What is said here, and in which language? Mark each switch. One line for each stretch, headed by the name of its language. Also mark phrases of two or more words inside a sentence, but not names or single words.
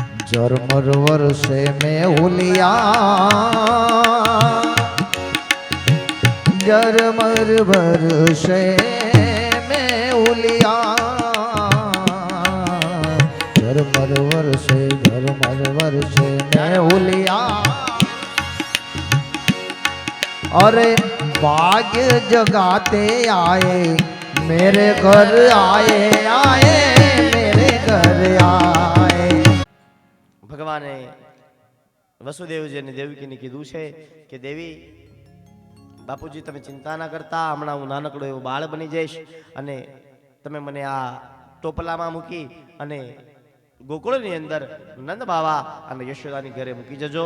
Hindi: झरमर वर्षे में हुलिया झरमर वर्षे में हुलिया झरमर वर्षे में हुलिया अरे भाग्य जगाते आए मेरे घर आए आए मेरे घर आए।
Gujarati: ભગવાને વસુદેવજીને દેવકીને કીધું છે કે દેવી બાપુજી તમે ચિંતા ના કરતા, હમણાં હું નાનકડો એવો બાળ બની જઈશ અને તમે મને આ ટોપલામાં મૂકી અને ગોકુળની અંદર નંદ બાવા અને યશોદાની ઘરે મૂકી જજો.